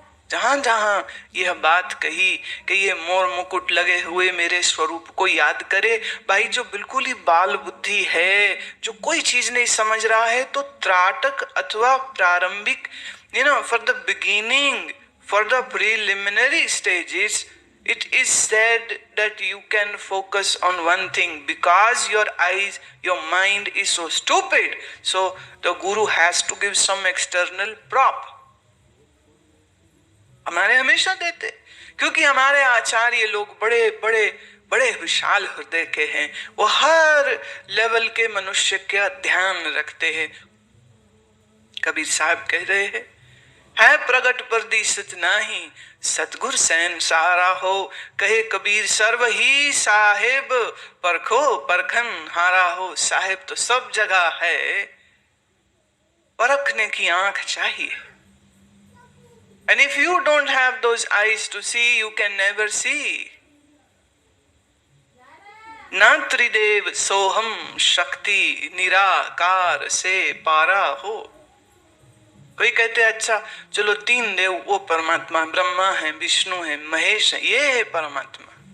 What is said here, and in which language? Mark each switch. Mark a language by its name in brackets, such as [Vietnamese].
[Hindi] जहां जहां यह बात कही कि ये मोर मुकुट लगे हुए मेरे स्वरूप को याद करे, भाई जो बिल्कुल ही बाल बुद्धि है, जो कोई चीज नहीं समझ रहा है, तो त्राटक अथवा प्रारंभिक [English] for the beginning, for the preliminary stages, it is said that you can focus on one thing because your eyes, your mind is so stupid. So the guru has to give some external prop. [Hindi] हमारे हमेशा देते, क्योंकि हमारे आचार्य लोग बड़े बड़े बड़े विशाल हृदय के हैं। वो हर लेवल के मनुष्य का ध्यान रखते हैं। कबीर साहब कह रहे हैं, है प्रगट परदिशत नाही, सतगुर सैन सारा हो। कहे कबीर सर्व ही साहेब, परखो परखन हारा हो। साहेब तो सब जगह है, परखने की आंख चाहिए। [English] And if you don't have those eyes to see, you can never see. [Hindi] ना त्रिदेव सोहम शक्ति, निराकार से पारा हो। कोई कहते हैं अच्छा चलो 3 देव, वो परमात्मा ब्रह्मा है, विष्णु है, महेश है, ये है परमात्मा।